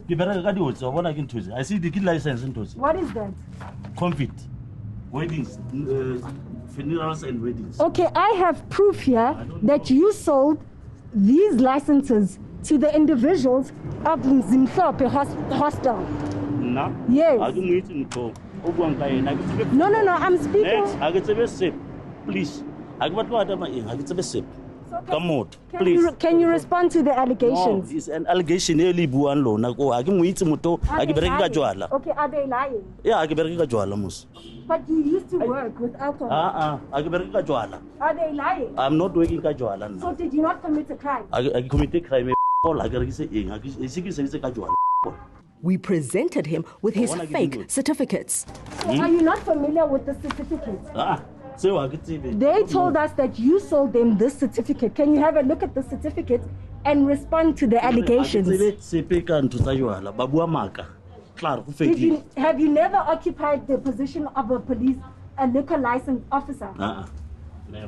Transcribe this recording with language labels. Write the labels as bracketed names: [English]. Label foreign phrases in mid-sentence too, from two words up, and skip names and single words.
[English] I see the kid license in Tosi. What is that? Confit. Weddings, funerals and weddings. Okay, I have proof here that you sold these licenses to the individuals of Mzimhlope Hostel. [Southern Sotho] Nna? [English] Yes. [Southern Sotho] Ha ke mo itse motho o buang ka yena. [English] No, I'm speaking. Next, [Southern Sotho] ha ke tsebe sep. Please. Ha ke batla ho adama eng, ha ke tsebe sep. [English] Come on, please. Can you respond to the allegations? No, it's an allegation [Southern Sotho] e le buang lona ko. Ha ke mo itse motho, ha ke bereke ka jwala. [English] Okay, are they lying? Yeah, [Southern Sotho] ha ke bereke ka jwala mos. [English] But you used to work with alcohol. [Southern Sotho] Ha ke bereke ka jwala. [English] Are they lying? I'm not working [Southern Sotho] ka jwala nna. [English] So did you not commit a crime? [Southern Sotho] Ha ke [English] commit crime [Southern Sotho] all ha ke rekise eng, ha ke se ke sebetse ka jwala. [English] We presented him with his fake certificates. So are you not familiar with the certificate? [Southern Sotho] So ha ke tsebe. [English] They told us that you sold them this certificate. Can you have a look at the certificate and respond to the allegations? Have you never occupied the position of a liquor license officer? Never.